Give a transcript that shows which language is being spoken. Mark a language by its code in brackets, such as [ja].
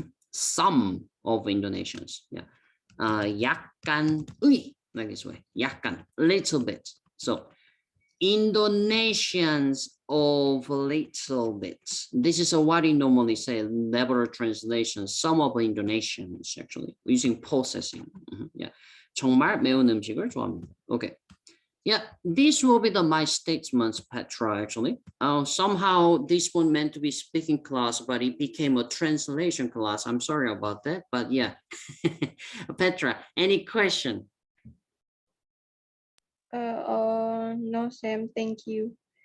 [en] Some of Indonesians, yeah. 약간의, like this way, 약간, little bit. So Indonesians of little bit. This is what we normally say, liberal translation. Some of Indonesians actually using possessing. [ko] Yeah, 정말 매운 음식을 좋아합니다. [en] Okay. Yeah, this will be my statements, Petra. Actually, somehow this one meant to be speaking class, but it became a translation class. I'm sorry about that, but yeah. Petra, any question? No, Sam, thank you.